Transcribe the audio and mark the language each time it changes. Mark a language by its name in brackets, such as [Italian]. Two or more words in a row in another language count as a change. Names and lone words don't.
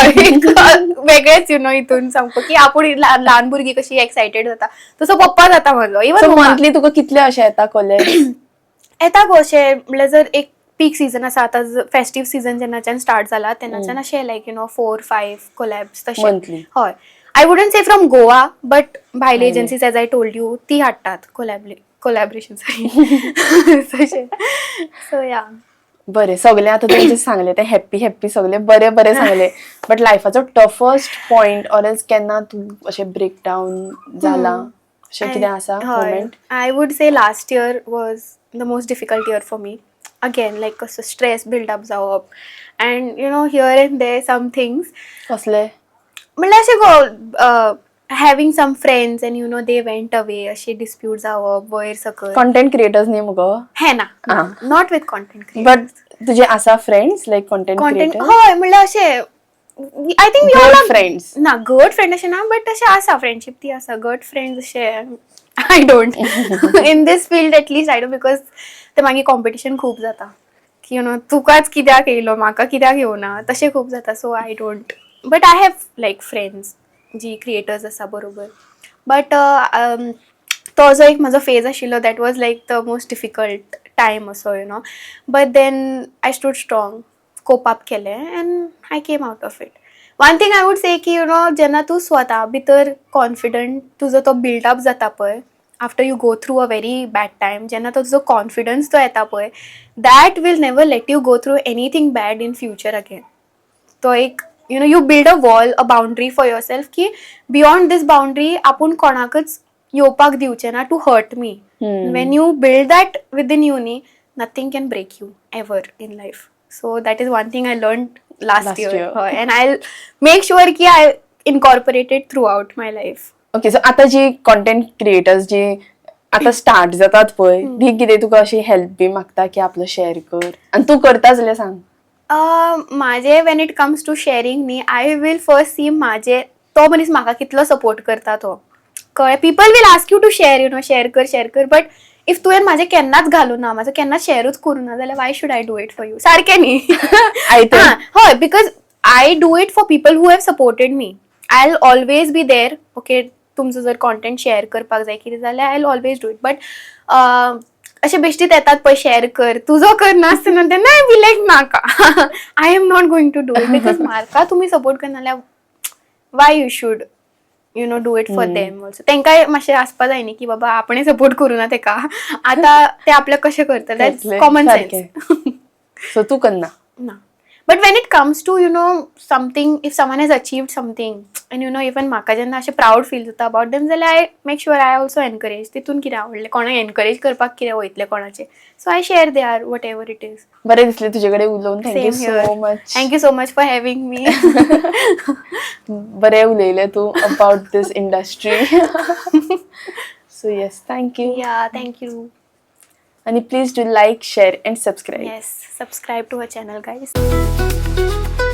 [Konkani] एक वेगळेच हितून सामको की आपूण ल्हान भुरगीं कशी एक्सायटेड जाता तसो पप्पा जाता म्हाजो. इवन मंथली तुका कितले अशें येता कॉलेज? येता गो अशें म्हणल्यार जर एक [English] peak season [Konkani] आसा, आतां [English] festive season [Konkani] जेन्नाच्यान स्टार्ट जाला तेन्नाच्यान अशें [English] like 4-5 collabs [Konkani] तशें. Monthly. [English] हय. I wouldn't say from Goa, but भायली agencies as I told you [Konkani] ती हाडटात [English] कोलॅबरेशन. [Konkani] तशें. सो या. बरें, सगळें आतां तुमचें सांगलें तें हॅप्पी सगळें बरें बरें सांगलें. बट लायफाचो [English] toughest point or else [Konkani] केन्ना तूं अशें [English] break down [Konkani] जाला अशें कितें आसा मोमेंट? [English] I would say last year was the most difficult year for me. Again, like a stress build up जावप, and here and there some things. [Konkani] कसले? म्हणल्यार अशें गो [English] having some friends and they went away, अशे dispute [Konkani] जावप वयर सकयल. [English] content creators [Konkani] न्ही मुगो? हे ना, [English] not with content creators. [Konkani] बट तुजे आसा [English] friends like content creator? [Konkani] हय, म्हणल्यार अशे [English] I think Good friends. [Konkani] ना [English] good friend [Konkani] अशें ना, बट अशें आसा फ्रेंडशीप ती आसा. [English] good friends अशे I don't in this field at least I don't, because [Konkani] ते मागीर कॉम्पिटिशन खूब जाता की तुकाच कित्याक येयलो, म्हाका कित्याक येवना, तशें खूब जाता. [English] so I don't, but I have like friends जी creators [Konkani] आसा बरोबर. [English] बट [Konkani] तो जो एक म्हाजो फेज आशिल्लो [English] that was like the most difficult time असो but then I stood strong, cope up केलें, and I came out of it. one thing I would say [Konkani] की जेन्ना तूं स्वता भितर [English] कॉन्फिडंट [Konkani] तुजो तो बिल्डअप जाता पळय [English] after you go through a very bad time [Konkani] जेन्ना तो तुजो कॉन्फिडन्स तो येता पळय [English] that will never let you go through anything bad in future again. [Konkani] तो एक [English] you build a wall a boundary for your self की beyond this boundary [Konkani] आपूण कोणाकच येवपाक दिवचें ना [English] to hurt me. when you build that within you नी nothing can break you ever in life. so that is one thing I learn Last लास्ट year. year and I make sure की I incorporated throughout my life. ओके, [Konkani] सो आता जी [English] content creators [Konkani] जी आता स्टार्ट जातात पळय ती कितें तुका अशी हेल्प बी मागता की आपलं शेअर कर आणि तू करता जाल्यार सांग. माझे [English] when it comes to sharing न्ही I will first see [Konkani] माझे तो मनीस म्हाका कितलो सपोर्ट करता तो कळ्ळें. [English] people will ask you to share share कर but if [Konkani] तुवें म्हाजें केन्नाच घालूं ना म्हाजो केन्नाच शेअरूच करूं ना जाल्यार [English] why should I do it for you. [Konkani] सारकें न्ही. हय, [English] because I do it for people who have supported me. I will always be there. okay, [Konkani] तुमचो जर कॉन्टेंट शेअर करपाक जाय कितें जाल्यार [English] I will always do it. [Konkani] बट अशे बेश्टीत येतात पळय शेअर कर तुजो कर नासतना तेन्ना [English] I be like [Konkani] नाका. [English] I am not going to do it because [Konkani] म्हाका तुमी सपोर्ट करना जाल्यार [English] why you should do it for them also. [Konkani] तेंकाय मातशें आसपा जाय न्ही की बाबा आपणें सपोर्ट करूं ना तेका आतां ते आपल्याक कशें करता [English] that's common sense. [Konkani] सो तू करना ना. [English] but when it comes to something if someone has achieved something and even [Konkani] म्हाका जेन्ना अशें [English] proud feel जाता about them जाल्यार I make sure I also encourage. [Konkani] तितून कितें आवडलें कोणाक एनकरेज करपाक कितें वयतलें कोणाचें [English] so I share they are what ever it is. [Konkani] बरें दिसलें तुजे कडेन उलोवन. [English] thank you so much. thank you so much for having me. [Konkani] बरें उलयलें तू [English] about this industry. so yes, thank you. yeah thank you. आणि please do like share and subscribe. Yes, subscribe to our channel, guys.